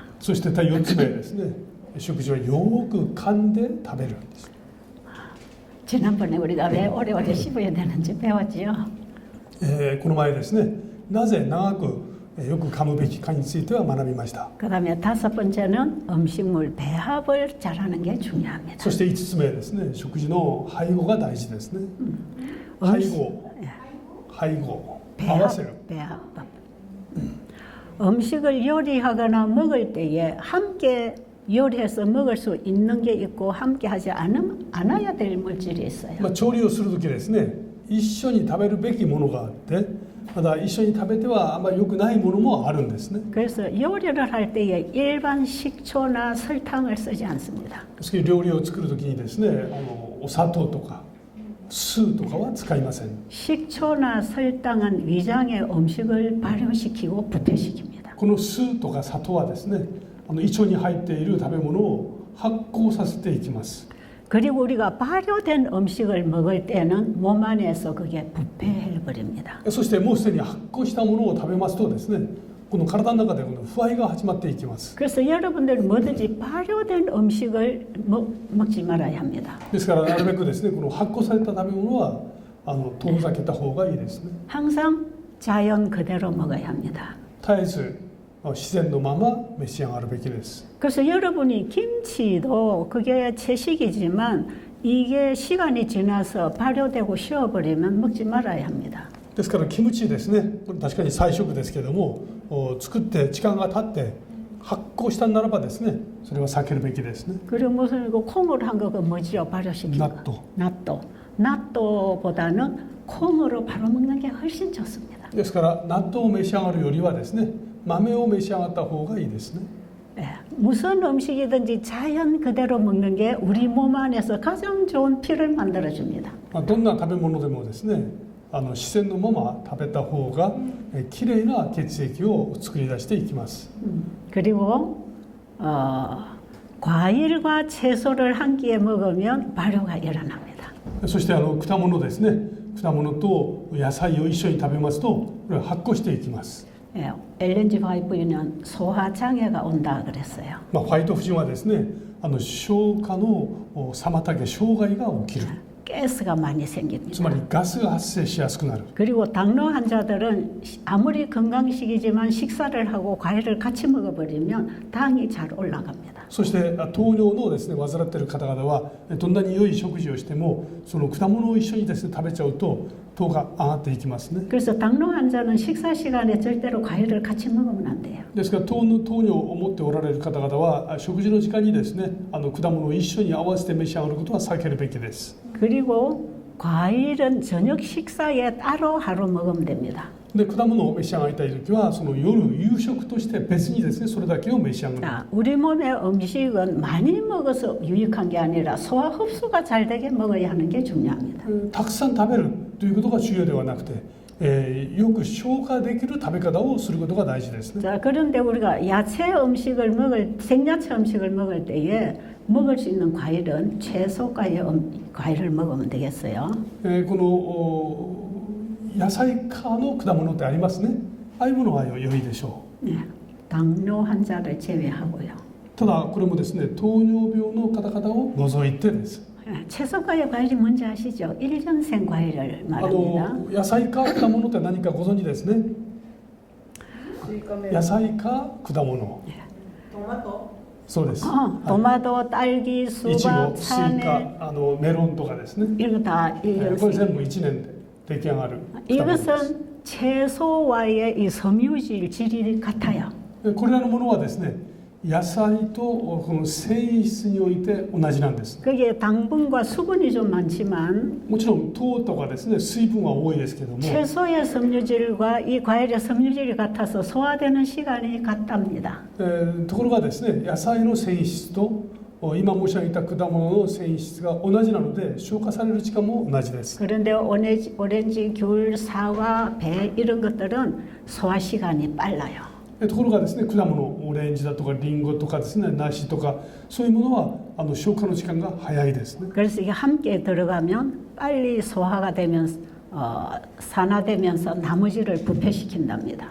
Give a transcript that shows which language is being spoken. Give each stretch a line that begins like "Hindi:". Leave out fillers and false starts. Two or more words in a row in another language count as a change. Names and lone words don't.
Japanese: そして4つ目ですね食事はよく噛んで食べるんです。
Korean: 지난번에 우리가 왜 오래오래 씹어야 되는지 배웠지요.
Japanese: この前ですねなぜ長くよく噛むべきかについては学びました。
Korean: 그다음에 다섯 번째는 음식물 배합을 잘하는 게 중요합니다.
Japanese: そして5つ目ですね食事の配合が大事ですね。配合合わせる。
Korean: 배합법. 음식을 요리하거나 먹을 때에 함께 요리해서 먹을 수 있는 게 있고 함께 하지 않아야 될 물질이 있어요.
Japanese: 調理をするときですね一緒に食べるべきものがあってただ一緒に食べてはあまり良くないものもあるんですね。
Korean: 그래서 요리를 할 때에 일반 식초나 설탕을 쓰지 않습니다.
Japanese: ですけど料理を作るときにですねお砂糖とか酢とかは使いません。
Korean: 식초나 설탕은 위장의 음식을 발효시키고 부패시킵니다.
Japanese: この酢とか砂糖はですね胃腸に入っている食べ物を発酵させていきます。
Korean: 그리고 우리가 발효된 음식을 먹을 때는 몸 안에서 그게 부패해 버립니다.
Japanese: そしてもうすでに発酵したものを食べますとですねこの体の中でこの腐敗が始まっていきます。
Korean: 그래서 여러분들 뭐든지 발효된 음식을 먹지 말아야 합니다.
Japanese: ですからなるべくですねこの発酵された食べ物は遠ざけた方がいいですね。
Korean: 항상 자연 그대로 먹어야 합니다.
Japanese: 絶えず自然のまま召し上がるべきです。
Korean: 그래서 여러분이 김치도 그게 채식이지만 이게 시간이 지나서 발효되고 쉬어버리면 먹지 말아야 합니다.
Japanese: ですからキムチですねこれ確かに菜食ですけども作って時間が経って発酵したならばですね、それは避けるべきですね。
Korean: 그리고 무슨 그 콩으로 한 거 그 뭐지요? 발효시킨 거. 나또. 나또. 나또보다는 콩으로 바로 먹는 게 훨씬 좋습니다.
Japanese: ですから納豆を召し上がるよりはですね、豆を召し上がった方がいいですね。
Korean: 예, 무슨 음식이든지 자연 그대로 먹는 게 우리 몸 안에서 가장 좋은 피를 만들어줍니다.
Japanese: どんな食べ物でもですね、自然のまま食べた方がきれいな血液を作り出していきます。
Korean: 그리고 과일과 채소를 한 끼에 먹으면 발효가 일어납니다.
Japanese: そして果物ですね、果物と野菜を一緒に食べますと、これは発酵していきます。
Korean: 예, 엘렌지 화이트는 소화 장애가 온다 그랬어요.
Japanese: ファイト夫人はですね、消化の妨げ、障害が起きる。
Korean: 가스가 많이
Japanese: つ
Korean: 생깁니다.
Japanese: まりガスが発生しやすくなる。
Korean: 그리고 당뇨 환자들은 아무리 건강식이지만 식사를 하고 과일을 같이 먹어버리면 당이 잘 올라갑니다.
Japanese: そして糖尿のですね患っている方々はどんなに良い食事をしてもその果物を一緒にですね食べちゃうと糖が上がっていきますね。
Korean: 그래서 당뇨 환자는 식사 시간에 절대로 과일을 같이 먹으면 안 돼요.
Japanese: ですから糖尿を持っておられる方々は食事の時間にですね果物を一緒に合わせて召し上がることは避けるべきです。
Korean: 그리고 과일은 저녁 식사에 따로 하루 먹으면 됩니다.
Japanese: で果物を召し上がりたい時はその夜夕食として別にですねそれだけを召し上がる。
Korean: 자, 우리 몸의 음식은 많이 먹어서 유익한 게 아니라 소화 흡수가 잘 되게 먹어야 하는 게 중요합니다.
Japanese: たくさん食べるということが重要ではなくて、よく消化できる食べ方をすることが大事ですね。
Korean: 자, 그런데 우리가 야채 음식을 생야채 음식을 먹을 때에 먹을 수 있는 과일은 채소과의 과일을 먹으면 되겠어요.
Japanese: この野菜科の果物ってありますね。ああいうものは良いでしょ
Korean: 네, 당뇨 환자를 제외하고요.
Japanese: う。ただこれもですね糖尿病の方々を除いてです。
Korean: 채소과의 과일이 뭔지 아시죠? 일년생 과일을 말합니다.
Japanese: 野菜か果物って何かご存知ですね。野菜か果物。トマト。そうです。
Korean: 토마토, 딸기,
Japanese: いちご、
Korean: 수박,
Japanese: スイカ、
Korean: 참외
Japanese: メロンとかですね。
Korean: 이거 다
Japanese: これ
Korean: 일년생.
Japanese: 全部1年で出来上がる果物です。
Korean: 이것은 채소와의 이 섬유질 질이 같아요.
Japanese: これらのものはですね野菜とこの繊維質において同じなんです。
Korean: 거기에 당분과 수분이 좀 많지만
Japanese: もちろん糖とかですね水分は多いですけども
Korean: 채소의 섬유질과 이 과일의 섬유질이 같아서 소화되는 시간이 같답니다.
Japanese: ところがですね野菜の繊維質と今申し上げた果物の繊維質が同じなので消化される時間も同じです。
Korean: 그런데 오렌지, 귤, 사과, 배 이런 것들은 소화 시간이 빨라요.
Japanese: ところがですね果物オレンジだとかリンゴとかですね梨とかそういうものは消化の時間が早いですね。
Korean: 그래서 이게 함께 들어가면 빨리 소화가 되면서 산화되면서 나머지를 부패시킨답니다.